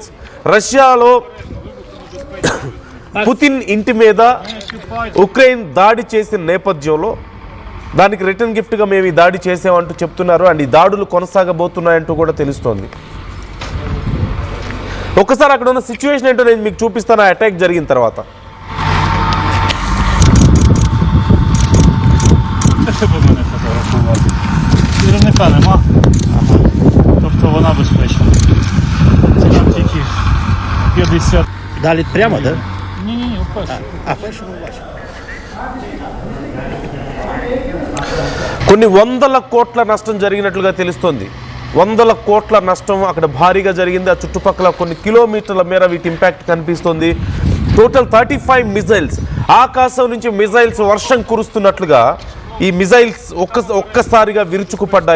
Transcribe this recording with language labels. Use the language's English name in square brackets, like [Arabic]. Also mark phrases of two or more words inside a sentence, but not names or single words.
[Telugu] రష్యాలో పుతిన్ ఇంటి మీద ఉక్రెయిన్ దాడి చేసిన నేపథ్యంలో దానికి [English] return gift [Telugu] మేము ఈ దాడి చేసామంటూ చెప్తున్నారు. అండ్ ఈ దాడులు కొనసాగబోతున్నాయంటూ కూడా తెలుస్తోంది. ఒక్కసారి అక్కడ ఉన్న సిచ్యువేషన్ ఏంటో నేను మీకు చూపిస్తాను ఆ అటాక్ జరిగిన తర్వాత. [Ukrainian] Керівника нема, тобто вона безпечна. Це там тільки 50. Далі прямо, так? Ні, вперше. Першому бачу. [Telugu] కొన్ని 100 కోట్ల నష్టం జరిగినట్లుగా తెలుస్తోంది. 100 కోట్ల నష్టం అక్కడ భారీగా జరిగింది. ఆ చుట్టుపక్కల కొన్ని కిలోమీటర్ల మేర వీటి ఇంపాక్ట్ కనిపిస్తుంది. టోటల్ 35 మిజైల్స్, ఆకాశం నుంచి మిజైల్స్ వర్షం కురుస్తున్నట్లుగా ఈ మిజైల్స్ ఒక్కసారిగా విరుచుకుపడ్డాయి.